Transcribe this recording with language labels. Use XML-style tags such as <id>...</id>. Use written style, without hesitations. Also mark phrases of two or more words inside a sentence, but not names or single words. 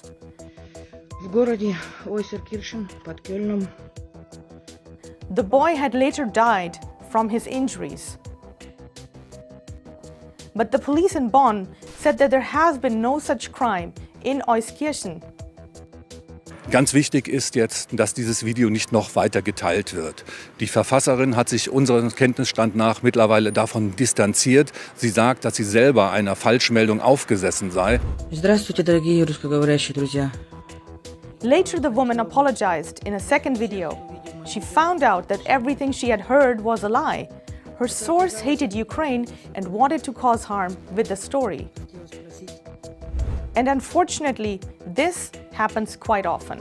<ru>В городе Ойсеркирchen под Кёльном.</ru> <en>The boy had later died from his injuries. But the police in Bonn said that there has been no such crime in Euskirchen.</en> <de>Ganz wichtig ist jetzt, dass dieses Video nicht noch weiter geteilt wird. Die Verfasserin hat sich unserem Kenntnisstand nach mittlerweile davon distanziert. Sie sagt, dass sie selber einer Falschmeldung aufgesessen sei.</de> <ru>Здравствуйте, дорогие русскоговорящие друзья.</ru> <en>Later, the woman apologized in a second video. She found out that everything she had heard was a lie. Her source hated Ukraine and wanted to cause harm with the story. And unfortunately, this happens quite often.</en>